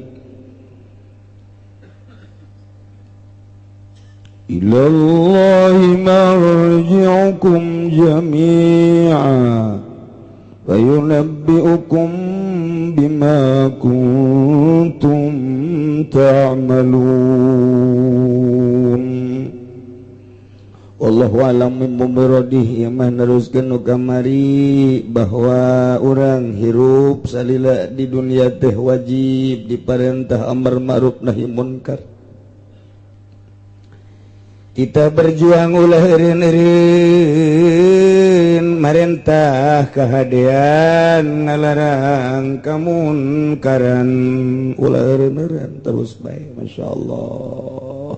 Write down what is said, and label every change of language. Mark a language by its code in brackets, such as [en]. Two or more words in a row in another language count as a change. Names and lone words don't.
[ar] إلى الله مرجعكم جميعا فينبئكم بما كنتم تعملون. والله أعلم بالصواب. [su] Mah neruskeun nu kamari bahwa urang hirup salila di dunia teh wajib diparentah [ar] أمر معروف نهي منكر. [id] Kita berjuang [su] ulah eureun-eureun marentah kahadean ngalarang kamunkaran ulah eureun-eureun terus bae masyaallah.